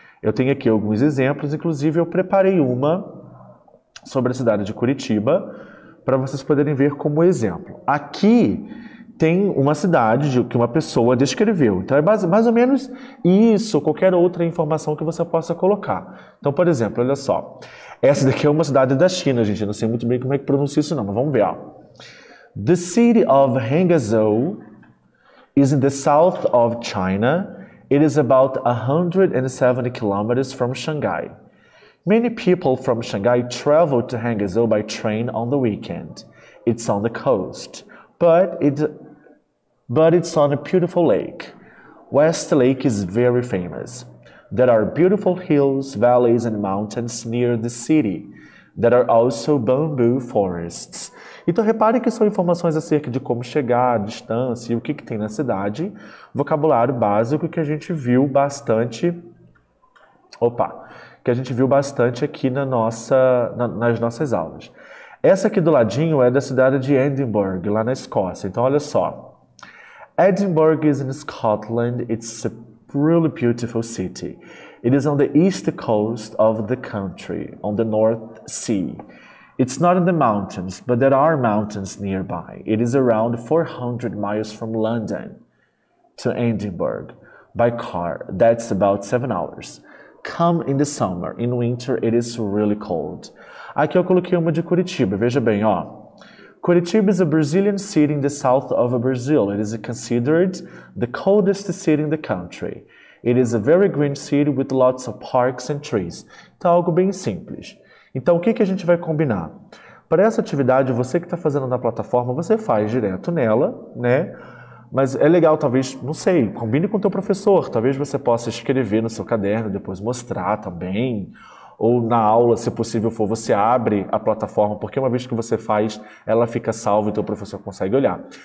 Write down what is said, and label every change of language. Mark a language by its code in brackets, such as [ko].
[pt] Eu tenho aqui alguns exemplos, inclusive eu preparei uma sobre a cidade de Curitiba, para vocês poderem ver como exemplo. Aqui tem uma cidade que uma pessoa descreveu. Então é mais ou menos isso, ou qualquer outra informação que você possa colocar. Então, por exemplo, olha só. Essa daqui é uma cidade da China, gente. Eu não sei muito bem como é que pronuncia isso não, mas vamos ver. Ó. [en] The city of Hangzhou is in the south of China. It is about 170 kilometers from Shanghai. Many people from Shanghai travel to Hangzhou by train on the weekend. It's on the coast, but it's on a beautiful lake. West Lake is very famous. There are beautiful hills, valleys, and mountains near the city. There are also bamboo forests. [pt] Então, repare que são informações acerca de como chegar, a distância e o que tem na cidade. Vocabulário básico que a gente viu bastante... que a gente viu bastante aqui nas nossas aulas. Essa aqui do ladinho é da cidade de Edinburgh, lá na Escócia. Então, olha só. [en] Edinburgh is in Scotland. It's a really beautiful city. It is on the east coast of the country, on the North Sea. It's not in the mountains, but there are mountains nearby. It is around 400 miles from London to Edinburgh. By car, that's about 7 hours. Come in the summer. In winter, it is really cold. [pt] Aqui eu coloquei uma de Curitiba. Veja bem, ó. [en] Curitiba is a Brazilian city in the south of Brazil. It is considered the coldest city in the country. It is a very green city with lots of parks and trees. [pt] Então, algo bem simples. Então, o que a gente vai combinar? Para essa atividade, você que está fazendo na plataforma, você faz direto nela, né? Mas é legal, talvez, não sei, combine com o teu professor. Talvez você possa escrever no seu caderno, depois mostrar também. Ou na aula, se possível for, você abre a plataforma, porque uma vez que você faz, ela fica salva e o teu professor consegue olhar.